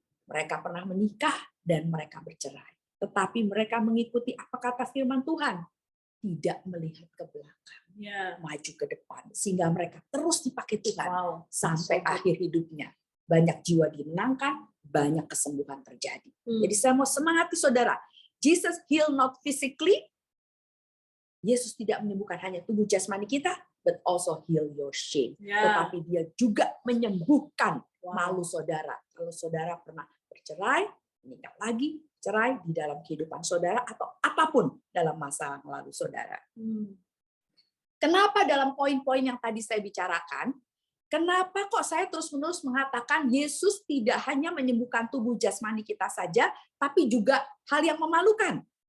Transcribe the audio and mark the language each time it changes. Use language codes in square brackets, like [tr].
[id] Mereka pernah menikah dan mereka bercerai. Tetapi mereka mengikuti apa kata firman Tuhan. Tidak melihat ke belakang, maju ke depan. Sehingga mereka terus dipakai Tuhan sampai akhir hidupnya. Banyak jiwa dimenangkan, banyak kesembuhan terjadi. Jadi saya mau semangati saudara. [en] Jesus heal not physically. [id] Yesus tidak menyembuhkan hanya tubuh jasmani kita, [en] but also heal your shame. [id] Tetapi dia juga menyembuhkan malu saudara. Kalau saudara pernah bercerai, menikah lagi, cerai di dalam kehidupan saudara, atau apapun dalam masa lalu saudara. Kenapa dalam poin-poin yang tadi saya bicarakan, kenapa kok saya terus-menerus mengatakan Yesus tidak hanya menyembuhkan tubuh jasmani kita saja, tapi juga hal yang memalukan.